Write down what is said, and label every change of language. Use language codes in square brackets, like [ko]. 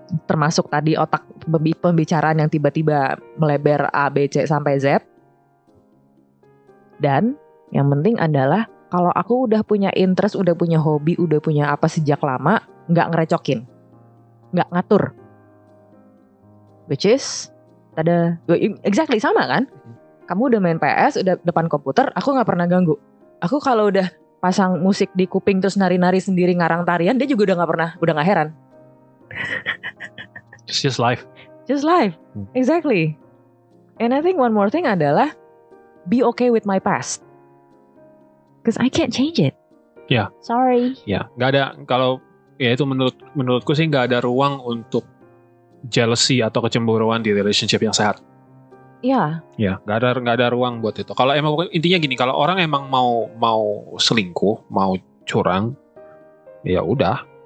[id] Termasuk tadi otak pembicaraan yang tiba-tiba melebar A, B, C sampai Z. Dan yang penting adalah kalau aku udah punya interest, udah punya hobi, udah punya apa sejak lama, gak ngerecokin, gak ngatur. [en] Which is, exactly [id] sama kan? Kamu udah main PS, udah depan komputer, aku gak pernah ganggu. Aku kalau udah pasang musik di kuping terus nari-nari sendiri ngarang tarian, dia juga udah gak heran. [en] It's just life. Exactly. And I think one more thing adalah be okay with my past, because I can't change it. [id] Ya. [en] Sorry. [id] Ya, nggak ada. Kalau ya itu menurutku sih nggak ada ruang untuk jealousy atau kecemburuan di relationship yang sehat. Ya. Ya, nggak ada ruang buat itu. Kalau emang intinya gini, kalau orang emang mau selingkuh, mau curang, ya udah.